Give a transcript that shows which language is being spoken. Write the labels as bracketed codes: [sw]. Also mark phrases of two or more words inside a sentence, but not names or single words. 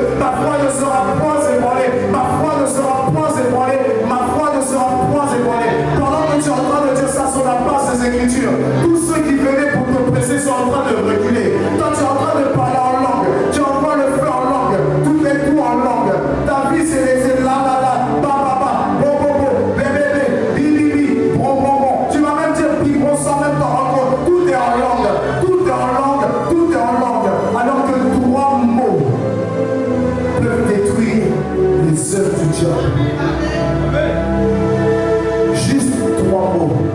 [fr] Ma foi ne sera point ébranlée. Ma foi ne sera point ébranlée. Ma foi ne sera point ébranlée. Pendant que tu es en train de dire ça sur la base des Écritures, tous ceux qui venaient pour te presser sont en train de reculer. Toi, tu es en train de parler en langue. Tu envoies le feu en langue. Tout est tout en langue. Ta vie, c'est les là, là, là, ba, ba, ba, bo, bo, bo, bé, bé, bé, bi, bi, bi, bon, bon, bon. Tu vas même dire bi, bon, sans même t'en rendre compte. Tout est en langue. Tout est en langue. Tout est en langue. Alors que 3 mots peuvent détruire les œuvres du diable. Juste 3 mots.